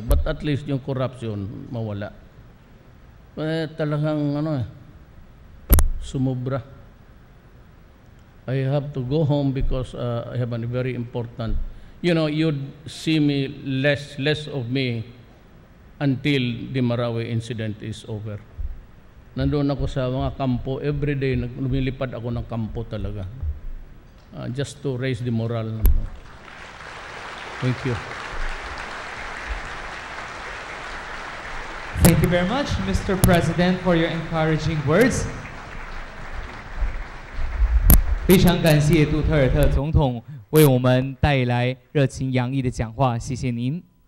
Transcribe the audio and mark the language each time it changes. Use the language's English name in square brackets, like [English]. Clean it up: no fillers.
[English] But at least [Filipino] yung corruption, mawala. Talagang sumubra. [English] I have to go home because I have a very important... you'd see me less of me until the Marawi incident is over. [Filipino] Nandoon ako sa mga kampo. [English] Every day, [Filipino] lumilipad ako ng kampo talaga. [English] Just to raise the morale. Thank you. you very much, Mr. President, for your encouraging words. [Chinese] 非常感谢杜特尔特总统为我们带来热情洋溢的讲话，谢谢您。